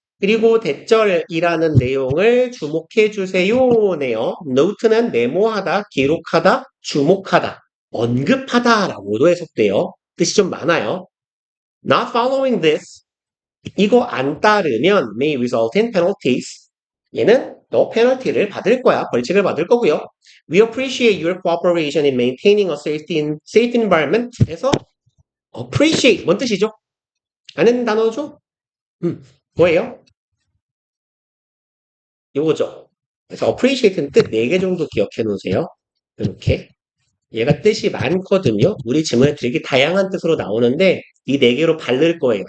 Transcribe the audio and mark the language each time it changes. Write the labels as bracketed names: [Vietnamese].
[Korean] 그리고 대절이라는 내용을 주목해 주세요네요. note는 메모하다, 기록하다, 주목하다, 언급하다라고도 해석돼요. 뜻이 좀 많아요. [English] Not following this. [Korean] 이거 안 따르면 [English] may result in penalties. [Korean] 얘는 너 페널티를 받을 거야. 벌칙을 받을 거고요. [English] We appreciate your cooperation in maintaining a safe environment. [Korean] 에서 appreciate 뭔 뜻이죠? 아는 단어죠? 뭐예요? 요거죠. 그래서 appreciate는 뜻 4개 정도 기억해 놓으세요. 이렇게. 얘가 뜻이 많거든요. 우리 지문에 되게 다양한 뜻으로 나오는데 이 4개로 바를 거예요.